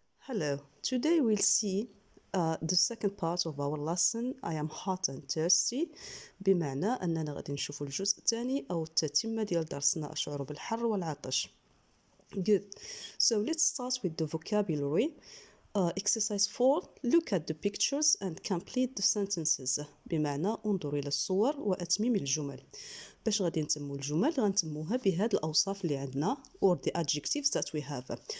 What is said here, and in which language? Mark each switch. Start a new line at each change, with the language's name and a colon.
English: Hello, today we'll see the second part of our lesson. I am hot and thirsty.
Arabic: بمعنى أننا غادي نشوفوا الجزء الثاني أو التتمة ديال درسنا أشعر بالحر والعطش.
English: Good. So let's start with the vocabulary. Exercise 4. Look at the pictures and complete the sentences.
Arabic: بمعنى انظر إلى الصور وأتمم الجمل. باش غادي نتموا الجمل غنتموها بهاد الأوصاف اللي عندنا
English: or the adjectives that we have.